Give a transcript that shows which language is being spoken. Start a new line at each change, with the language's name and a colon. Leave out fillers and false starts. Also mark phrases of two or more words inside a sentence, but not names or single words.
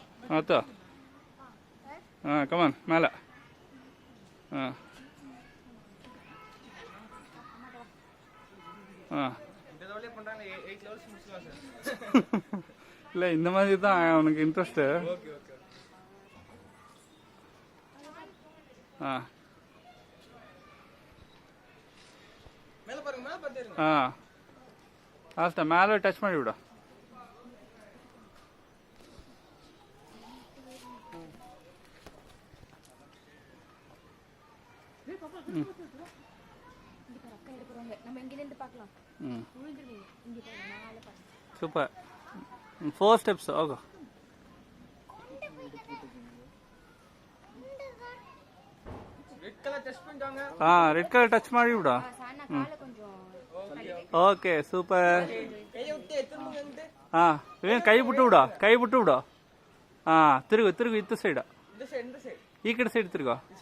Kannada: ಆಯ್ತು ಹಾಂ ಕಮಾನ್ ಮೇಲೆ ಹಾಂ ಹಾಂ
Tamil: இல்லை இந்த மாதிரி தான் அவனுக்கு இன்ட்ரெஸ்ட்டு ஆ ஆ லாஸ்ட்டா மேலே டச் பண்ணி விட
Kannada: சூப்பர் 4 steps ಹೋಗು
English: red colour
Kannada: ಟಚ್ ಮಾಡಿ ಬಿಡು
English: okay super
Kannada: ಏನು ಕೈ ಬಿಟ್ಟು ಬಿಡು ತಿರುಗು ಇತ್ತು ಸೈಡ್ ಈ ಕಡೆ ಸೈಡ್ ತಿರುಗು